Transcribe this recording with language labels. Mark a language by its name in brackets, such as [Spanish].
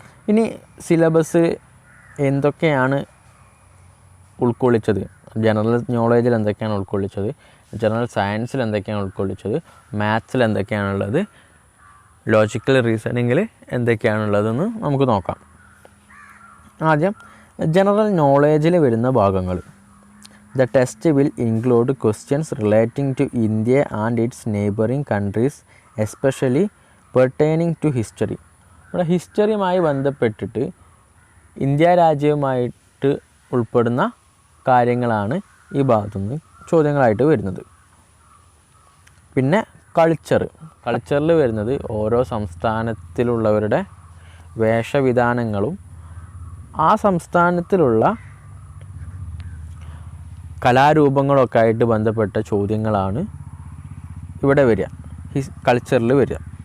[Malayalam] ഇനി സിലബസ് എന്തൊക്കെയാണ് ഉൾക്കൊള്ളിച്ചത്, ജനറൽ നോളേജിൽ എന്തൊക്കെയാണ് ഉൾക്കൊള്ളിച്ചത്, ജനറൽ സയൻസിൽ എന്തൊക്കെയാണ് ഉൾക്കൊള്ളിച്ചത്, മാത്സിൽ എന്തൊക്കെയാണുള്ളത്, ലോജിക്കൽ റീസണിങ്ങിൽ എന്തൊക്കെയാണുള്ളതെന്ന് നമുക്ക് നോക്കാം. ആദ്യം ജനറൽ നോളേജിൽ വരുന്ന ഭാഗങ്ങൾ. [English] The test will include questions relating to India and its neighboring countries, especially pertaining to history. [Malayalam] ഇവിടെ ഹിസ്റ്ററിയുമായി ബന്ധപ്പെട്ടിട്ട് ഇന്ത്യ രാജ്യവുമായിട്ട് ഉൾപ്പെടുന്ന കാര്യങ്ങളാണ് ഈ ഭാഗത്തുനിന്ന് ചോദ്യങ്ങളായിട്ട് വരുന്നത്. പിന്നെ കൾച്ചറിൽ വരുന്നത് ഓരോ സംസ്ഥാനത്തിലുള്ളവരുടെ വേഷവിധാനങ്ങളും ആ സംസ്ഥാനത്തിലുള്ള കലാരൂപങ്ങളൊക്കെ ആയിട്ട് ബന്ധപ്പെട്ട ചോദ്യങ്ങളാണ് ഇവിടെ വരിക, കൾച്ചറിൽ വരിക.